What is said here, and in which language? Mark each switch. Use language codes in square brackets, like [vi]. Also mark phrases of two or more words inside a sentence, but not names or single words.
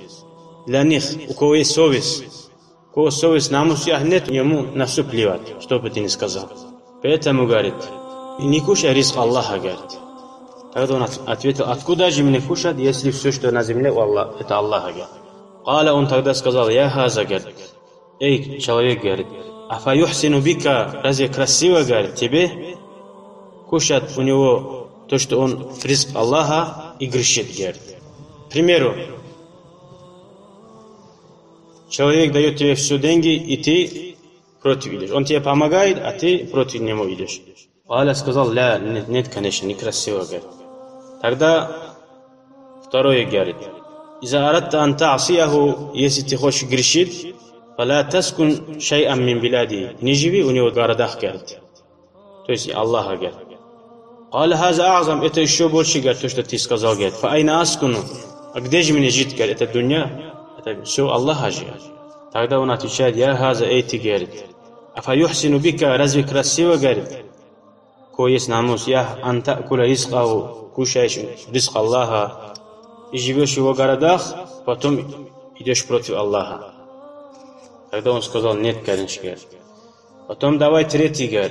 [ru] Для них, у кого есть совесть, у кого совесть, намус нет, ему на все плевать, что бы ты ни сказал. Поэтому, говорит, не кушай ризк Аллаха, говорит. Тогда он ответил: «Откуда же мне кушать, если все, что на земле, это Аллаха», говорит. Каля, он тогда сказал: [ar] «يا هذا», [ru] говорит, эй, человек, говорит, [ar] «أفيحسن بك», [ru] разве красиво, говорит, тебе кушать у него то, что он ризк Аллаха, и грешит, говорит. К примеру, человек дает тебе все деньги, и ты против идешь. Он тебе помогает, а ты против него идешь. Аля сказал: «Ля, нет, конечно, некрасиво», говорит. Тогда второе, говорит, [ar] «إذا أردت أن تعصيه», [ru] если ты хочешь грешить, [ar] «فلا تسكن شيئا من بلاده», [ru] не живи у него в городах, говорит. То есть Аллаха, говорит. Аля [ar] هذا أعظم, [ru] это еще больше, говорит, то, что ты сказал, говорит. [ar] فأين أسكن, [ru] а где же мне жить, говорит, это дунья, это все Аллаха же. Тогда он отвечает: [ar] «يا هذا, [ru] эй, ты, говорит, [ar] أفيحسن بك», [ru] разве красиво, говорит, кое есть намус, [ar] يا أنت كل رزقه, [ru] кушаешь ризк Аллаха, и живешь в его городах, потом идешь против Аллаха. Тогда он сказал, нет, конечно, говорит. Потом давай третий, говорит.